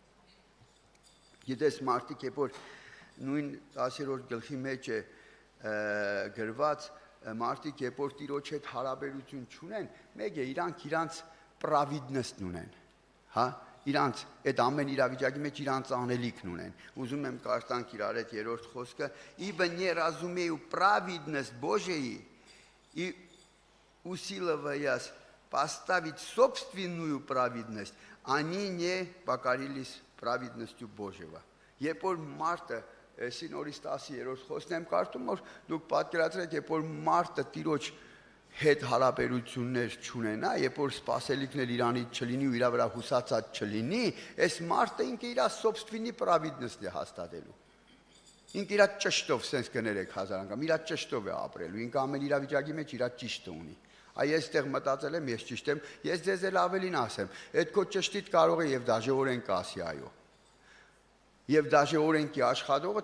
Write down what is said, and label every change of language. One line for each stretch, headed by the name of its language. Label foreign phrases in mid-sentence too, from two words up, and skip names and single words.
Armenian: Գիտես մարդիկ երբ որ նույն 10-րդ գլխի մեջ է գրված մարդիկ երբ որ Տիրոջ հետ հարաբերություն չունեն, մեկ է իրանք պրավիդնեսն ունեն, հա իրանց այդ ամեն իրավիճակի մեջ իրանց անելիքն ունեն։ Ուզում եմ կարդանք իրար այդ 3-րդ խոսքը,
Russian: «Ибо не разумею праведность Божию и усиливаясь поставить собственную праведность, они не покорились праведностью Божьего».
Armenian: Երբ որ մարդը Սինորիս 10-րդ խոսքն եմ կարդում, որ դուք պատկերացրեք, երբ որ մարդը Տիրոջ հետ հարաբերություններ չունենա, երբ որ սպասելիքներ իրանից չլինի ու իր վրա հուսացած չլինի, այս մարդը ինքը իր
Russian: собственный праведность
Armenian: է հաստատելու։ Ինքը իր ճշտով sense կներեք 1000 անգամ, իր ճշտով է ապրելու, ինքը ամեն իրավիճակի մեջ իր ճիշտը ունի։ Այ ես այդտեղ մտածել եմ, ես ճիշտ եմ, ես ձեզ էլ ավելին ասեմ, այդ քո ճշտիդ կարող է եւ դաժե օրենք ասի այո։ Եվ դաժե օրենքի աշխատողը